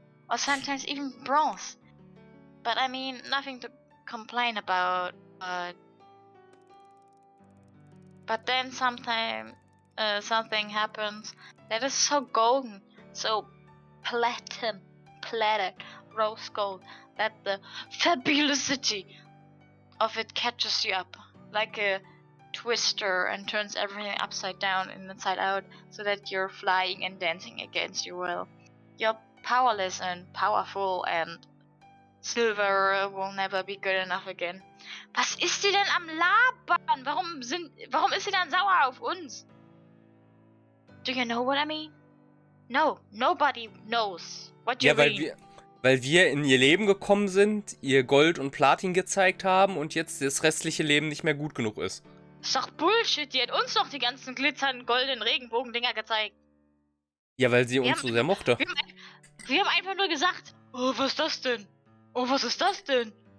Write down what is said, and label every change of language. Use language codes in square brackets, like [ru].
[en] Or sometimes even bronze. But I mean, nothing to complain about, but then something happens that is so golden, so plated, rose gold, that the fabulosity of it catches you up like a twister and turns everything upside down and inside out, so that you're flying and dancing against your will. You're powerless and powerful, and silver will never be good enough again. [de] Was ist sie denn am Labern? Warum ist sie dann sauer auf uns? [en] Do you know what I mean? No, nobody knows what you [de] Ja, [en] mean. [de] weil wir in ihr Leben gekommen sind, ihr Gold und Platin gezeigt haben und jetzt das restliche Leben nicht mehr gut genug ist. Ist doch Bullshit, die hat uns doch die ganzen glitzernden goldenen Regenbogen-Dinger gezeigt. Ja, weil sie uns so sehr mochte. Wir haben einfach nur gesagt, oh, was ist das denn? Oh, was ist das denn?